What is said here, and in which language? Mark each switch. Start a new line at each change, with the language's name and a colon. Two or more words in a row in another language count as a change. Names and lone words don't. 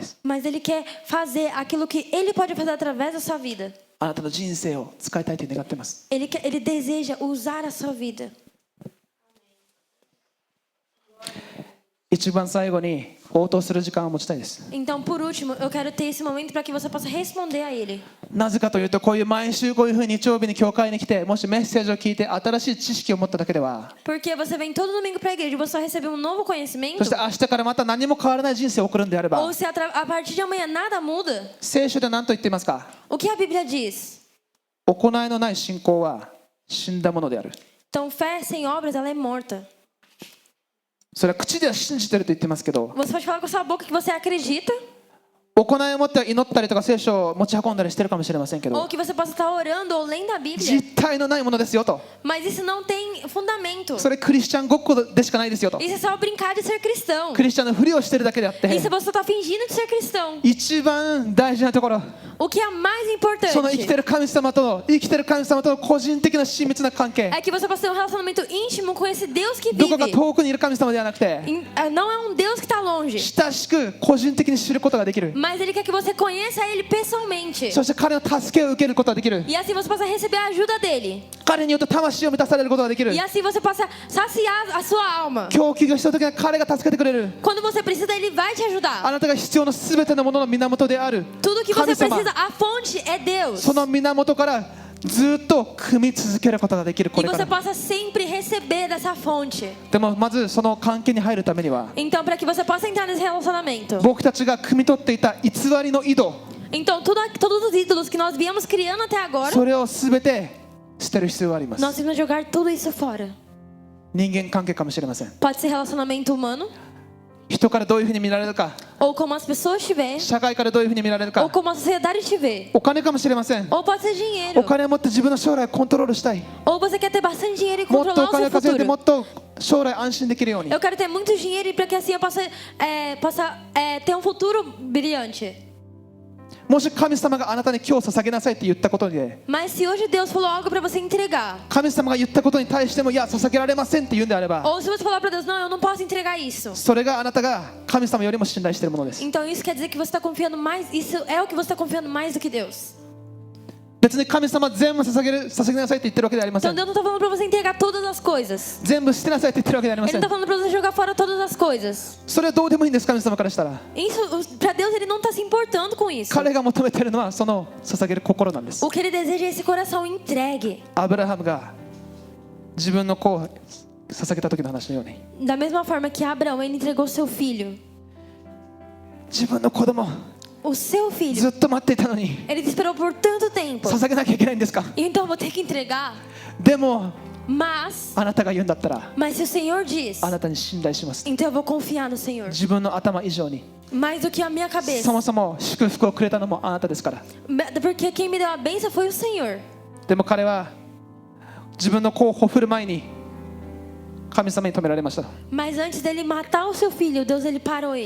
Portuguese: mas Ele quer fazer aquilo que Ele pode fazer através da sua vida.
Japanese: あなたの人生を使いたいと願っています
Portuguese: Ele deseja usar a sua vida.
Japanese: 一番最後に応答する時間を持ちたいです
Portuguese: Então, por último, eu quero ter esse momento para que você possa responder a Ele.
Japanese: なぜかというとこういう毎週こういうふうに日曜日に教会に来てもしメッセージを聞いて新しい知識を持っただけでは
Portuguese: Porque você vem todo domingo para a igreja e você só recebe um novo
Japanese: そ
Portuguese: conhecimento.
Japanese: して明日からまた何も変わらない人生を送るんであれば
Portuguese: Ou se a partir de amanhã nada muda.
Japanese: 聖書で何と言っていますか
Portuguese: O que a Bíblia diz?
Japanese: 行いのない信仰は死んだものである
Portuguese: Então, fé sem obras, ela é morta.
Japanese: それは口では信じてると言ってますけど
Portuguese: Você pode falar com a sua boca que você acredita,
Japanese: 行いを持っては祈ったりとか聖書を持ち運んだりしてるかもしれませんけ
Portuguese: Ou
Japanese: ど、
Portuguese: que você possa estar orando ou lendo a Bíblia.
Japanese: 実体のないものですよと。
Portuguese: Mas isso não tem fundamento.
Japanese: それクリスチャンごっこでしかないですよと。
Portuguese: Isso é só brincar de ser cristão.
Japanese: クリスチャンのふりをしてるだけであって、
Portuguese: Isso você está fingindo de ser cristão.
Japanese: 一番大事なところ、
Portuguese: O que é mais
Japanese: その生きて
Portuguese: importante
Japanese: る神様との個人的な親密な関係、
Portuguese: é que você possa ter um relacionamento íntimo com esse Deus que
Japanese: どこか
Portuguese: vive.
Japanese: 遠くにいる神様ではなくて、
Portuguese: Não é um Deus que está longe,
Japanese: 親しく個人的に知ることができる。
Portuguese: mas Ele quer que você conheça Ele pessoalmente.
Japanese: そして彼の助けを受けることができる。
Portuguese: E assim você possa receber a ajuda dele.
Japanese: 彼によって魂を満たされることができる。
Portuguese: E assim você possa saciar a sua alma.
Japanese: 供給が必要な時は彼が助けてくれる。
Portuguese: Quando você precisa, Ele vai te
Japanese: あ
Portuguese: ajudar.
Japanese: なたが必要な全てのものの源である
Portuguese: Tudo que
Japanese: 神
Portuguese: você
Japanese: 様、
Portuguese: precisa, a fonte é Deus.
Japanese: その源からずっと汲み続けることができる。こ
Portuguese: E
Japanese: れか
Portuguese: você
Japanese: ら
Portuguese: possa sempre receber dessa fonte.
Japanese: でもまずその関係に入るためには、
Portuguese: Então, para que você possa entrar nesse relacionamento.
Japanese: 僕たちが汲み取っていた偽りの井戸、
Portuguese: Então, todos os ídolos que nós viemos criando até agora,
Japanese: それを全て捨てる必要があります。
Portuguese: nós temos que jogar tudo isso fora.
Japanese: 人間関係かもしれません。
Portuguese: Pode ser relacionamento humano,
Japanese: 人からどういうふうに見られるか、
Portuguese: ou como as pessoas te veem,
Japanese: 社会からどういうふうに見られる
Portuguese: ou
Japanese: か、
Portuguese: como a sociedade te vê,
Japanese: お金かもしれません。
Portuguese: ou pode ser
Japanese: お
Portuguese: dinheiro,
Japanese: 金を持って自分の将来をコントロールしたい。
Portuguese: ou você quer ter bastante dinheiro e
Japanese: もっとお
Portuguese: controlar o
Japanese: 金
Portuguese: seu
Japanese: を稼いでも
Portuguese: futuro.
Japanese: っと将来安心できるように。
Portuguese: Eu quero ter muito dinheiro para que assim eu possa ter um futuro brilhante.
Japanese: もし神様があなたに今日捧げなさいって言ったことで、
Portuguese: Mas se hoje Deus falou algo para você entregar,
Japanese: 神様が言ったことに対してもいや捧げられませんって言うんであれば、
Portuguese: ou se você falar para Deus, não, eu não posso entregar isso.
Japanese: それがあなたが神様よりも信頼しているものです。
Portuguese: Então isso quer dizer que você está confiando mais, isso é o que você está confiando mais do que Deus.
Japanese: 別に神様全部捧げなさいって言ってるわけではありませ
Portuguese: Então
Japanese: ん。
Portuguese: Deus não está falando para você entregar todas as coisas.
Japanese: 全部捨てなさいって言ってるわけではありま
Portuguese: Ele
Japanese: せ
Portuguese: não
Japanese: ん
Portuguese: está。falando para você jogar fora todas as coisas.
Japanese: それはどうでもいいんです、神様からしたら。
Portuguese: Isso, para Deus ele não está se importando com isso.
Japanese: 彼が求めているのはその捧げる心なんです。
Portuguese: O que ele deseja é esse coração entregue.
Japanese: アブラハムが自分の子を捧げた時の話のように、
Portuguese: Da mesma forma que Abraão ele entregou seu filho.
Japanese: 自分の子供
Portuguese: O seu filho.
Japanese: ずっと待っていたのに
Portuguese: Ele te esperou por tanto tempo.
Japanese: 捧げなきゃいけないんですか。
Portuguese: Então eu vou ter que entregar.
Japanese: でも
Portuguese: Mas
Japanese: あなたが言うんだったら
Portuguese: se o Senhor diz,
Japanese: あなたに信頼します。
Portuguese: então eu vou confiar no Senhor.
Japanese: 自分の頭以上に
Portuguese: Mais do que a minha
Japanese: そ
Portuguese: cabeça.
Japanese: もそも祝福をくれたのもあなたですから。
Portuguese: Porque quem me deu a bênção foi o Senhor.
Japanese: でも彼は自分の子をほふる前に神様に止められました。
Portuguese: Mas antes dele matar o seu filho, Deus ele parou ele.